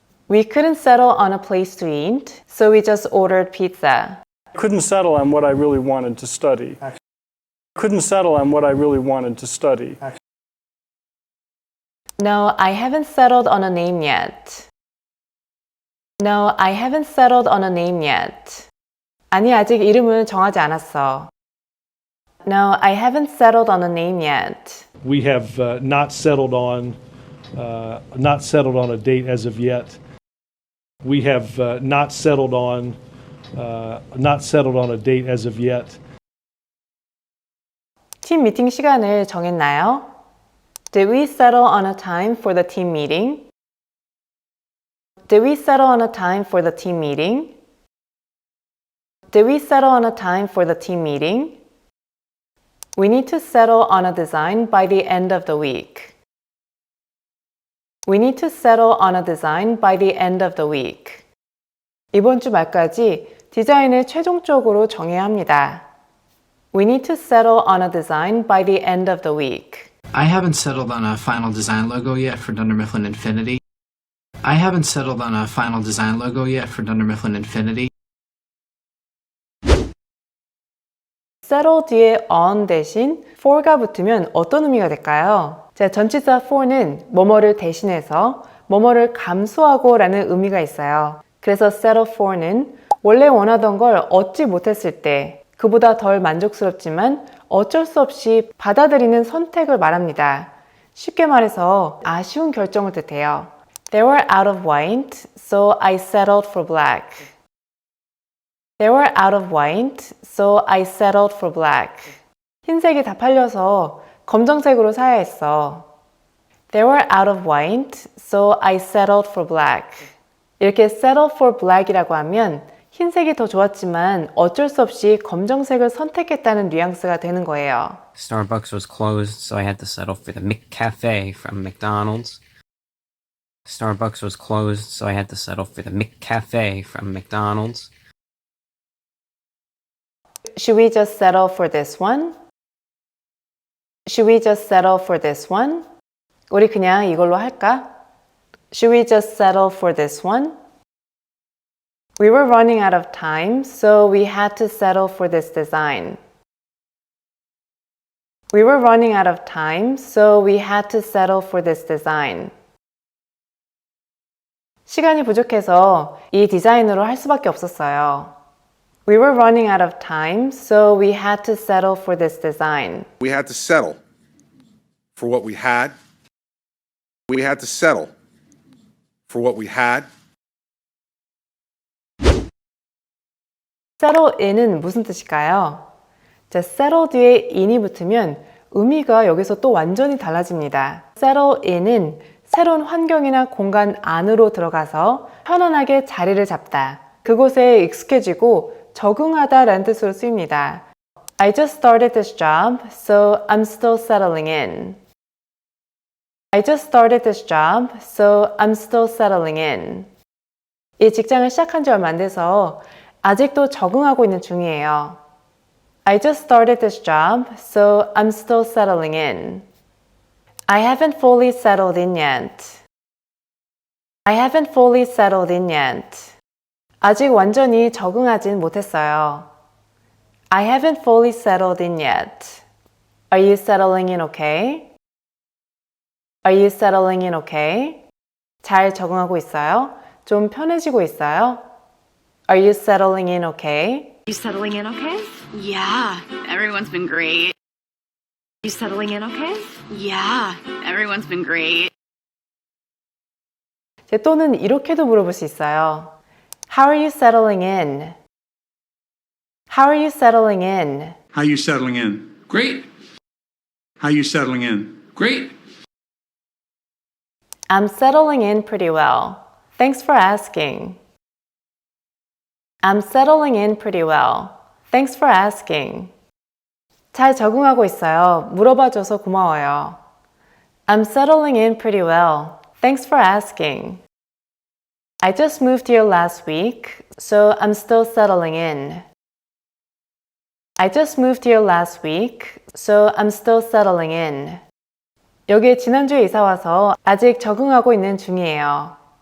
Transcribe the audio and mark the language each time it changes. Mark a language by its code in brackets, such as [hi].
[en] We couldn't settle on a place to eat, so we just ordered pizza. Couldn't settle on what I really wanted to study. Couldn't settle on what I really wanted to study. No, I haven't settled on a name yet. No, I haven't settled on a name yet. [ko] 아니, 아직 이름은 정하지 않았어. [en] No, I haven't settled on a name yet. We have not settled on a date as of yet. We have not settled on a date as of yet. [ko] 팀 미팅 시간을 정했나요? [en] Did we settle on a time for the team meeting? Did we settle on a time for the team meeting? Did we settle on a time for the team meeting? We need to settle on a design by the end of the week. We need to settle on a design by the end of the week. [ko] 이번 주 말까지 디자인을 최종적으로 정해야 합니다. [en] We need to settle on a design by the end of the week. I haven't settled on a final design logo yet for Dunder Mifflin Infinity. I haven't settled on a final design logo yet for Dunder Mifflin Infinity. [ko] settle 뒤에 on 대신 for가 붙으면 어떤 의미가 될까요? 자, 전치사 for는 뭐뭐를 대신해서 뭐뭐를 감수하고 라는 의미가 있어요. 그래서 settle for는 원래 원하던 걸 얻지 못했을 때 그보다 덜 만족스럽지만 어쩔 수 없이 받아들이는 선택을 말합니다. 쉽게 말해서 아쉬운 결정을 뜻해요. [en] They were out of white, so I settled for black. They were out of white, so I settled for black. [ko] 흰색이 다 팔려서 검정색으로 사야 했어. [en] They were out of white, so I settled for black. 이렇게 settle for black이라고 하면 흰색이 더 좋았지만 어쩔 수 없이 검정색을 선택했다는 뉘앙스가 되는 거예요. Starbucks was closed, so I had to settle for the McCafe from McDonald's. Starbucks was closed, so I had to settle for the McCafe from McDonald's. Should we just settle for this one? Should we just settle for this one? [ko] 우리 그냥 이걸로 할까? [en] Should we just settle for this one? We were running out of time, so we had to settle for this design. We were running out of time, so we had to settle for this design. [ko] 시간이 부족해서 이 디자인으로 할 수밖에 없었어요. [en] We were running out of time, so we had to settle for this design. We had to settle for what we had. We had to settle for what we had. [ko] settle in은 무슨 뜻일까요? 자, settle 뒤에 in이 붙으면 의미가 여기서 또 완전히 달라집니다. settle in은 새로운 환경이나 공간 안으로 들어가서 편안하게 자리를 잡다. 그곳에 익숙해지고 적응하다 라는 뜻으로 쓰입니다. [en] I just started this job, so I'm still settling in. I just started this job, so I'm still settling in. [ko] 이 직장을 시작한 지 얼마 안 돼서 아직도 적응하고 있는 중이에요. [en] I just started this job, so I'm still settling in. I haven't fully settled in yet. I haven't fully settled in yet. [ko] 아직 완전히 적응하진 못했어요. [en] I haven't fully settled in yet. Are you settling in okay? Are you settling in okay? [ko] 잘 적응하고 있어요? 좀 편해지고 있어요? [en] Are you settling in okay? You settling in okay? Yeah, everyone's been great. You settling in okay? Yeah, everyone's been great. [ko] 또는 이렇게도 물어볼 수 있어요. [en] How are you settling in? How are you settling in? How you settling in? Great. How you settling in? Great. I'm settling in pretty well. Thanks for asking. I'm settling in pretty well. Thanks for asking. [ko] 잘 적응하고 있어요. 물어봐줘서 고마워요. [en] I'm settling in pretty well. Thanks for asking. I just moved here last week, so I'm still settling in. I just moved here last week, so I'm still settling in. [ko] 여기에 지난주에 이사 와서 아직 적응하고 있는 중이에요.